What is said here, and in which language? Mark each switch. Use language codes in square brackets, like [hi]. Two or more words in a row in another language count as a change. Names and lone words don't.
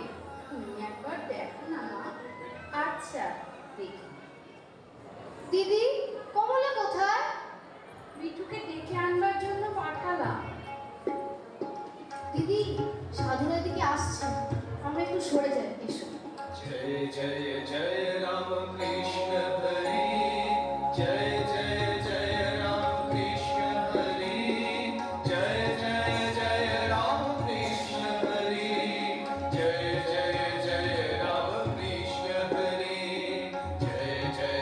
[bn] তুমি একবার দেখো না মা। আচ্ছা, দেখি। দিদি, কমলা কোথায়? বিটুকে ডেকে আনবার জন্য পাঠালাম। দিদি, সাধুরা দিকে আসছে, আমরা একটু সরে যাই, এসো। [mr] जय जय जय राम कृष्ण हरि, जय जय जय राम कृष्ण हरि, जय जय जय राम कृष्ण हरि, जय जय जय राम कृष्ण हरि, जय जय